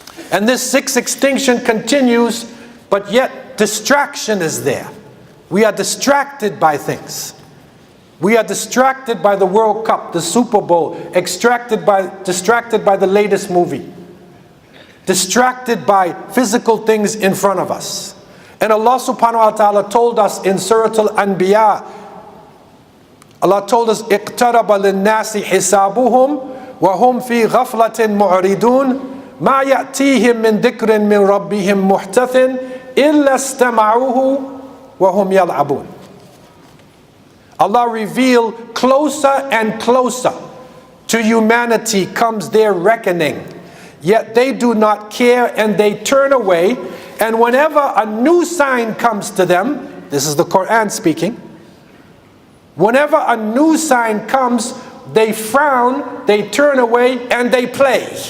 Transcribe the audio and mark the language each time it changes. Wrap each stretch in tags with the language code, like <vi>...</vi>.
<en>And this 6th extinction continues, but yet distraction is there. We are distracted by things. We are distracted by the World Cup, the Super Bowl, distracted by the latest movie, distracted by physical things in front of us. And Allah subhanahu wa ta'ala told us in Surah Al-Anbiya, Allah told us,</en> <ar>اقترب للناس حسابهم وهم في غفلة معرضون ما يأتيهم من ذكر من ربهم محدث إلا استمعوه وهم يلعبون.</ar> <en>Allah revealed closer and closer to humanity comes their reckoning. Yet they do not care and they turn away. And whenever a new sign comes to them, this is the Quran speaking, whenever a new sign comes, they frown, they turn away, and they play.</en>